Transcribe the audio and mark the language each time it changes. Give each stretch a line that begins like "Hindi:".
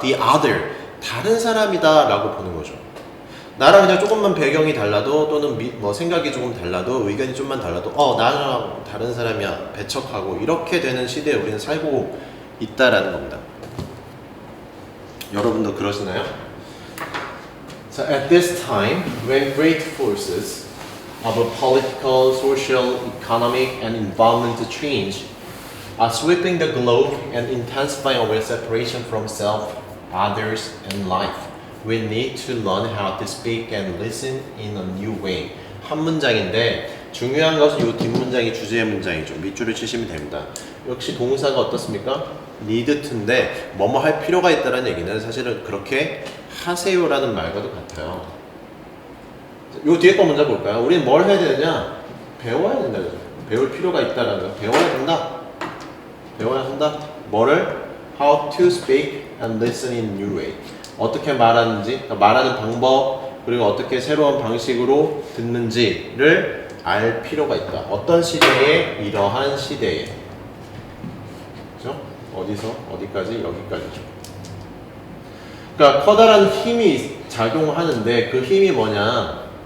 Korean: The other, 다른 사람이다 라고 보는 거죠. 나랑 그냥 조금만 배경이 달라도 또는 뭐 생각이 조금 달라도 의견이 좀만 달라도 나랑 다른 사람이야 배척하고 이렇게 되는 시대에 우리는 살고 있다라는 겁니다. 여러분도 그러시나요?
English: So at this time, when great forces of a political, social, economic, and environmental change are sweeping the globe and intensifying our separation from self, others, and life, we need to learn how to speak and listen in a new way.
Korean: 한 문장인데 중요한 것은 이 뒷문장이 주제의 문장이죠. 밑줄을 치시면 됩니다. 역시 동사가 어떻습니까? need to인데 뭐뭐 할 필요가 있다는 얘기는 사실은 그렇게 하세요라는 말과도 같아요. 요 뒤에 거 먼저 볼까요? 우리는 뭘 해야 되느냐? 배워야 된다. 배울 필요가 있다라는 거. 배워야 한다. 뭐를?
English: How to speak and listen in new way.
Korean: 어떻게 말하는지, 그러니까 말하는 방법, 그리고 어떻게 새로운 방식으로 듣는지를 알 필요가 있다. 어떤 시대에? 이러한 시대에. 그죠? 어디서 어디까지? 여기까지죠. 그러니까 커다란 힘이 작용하는데 그 힘이 뭐냐?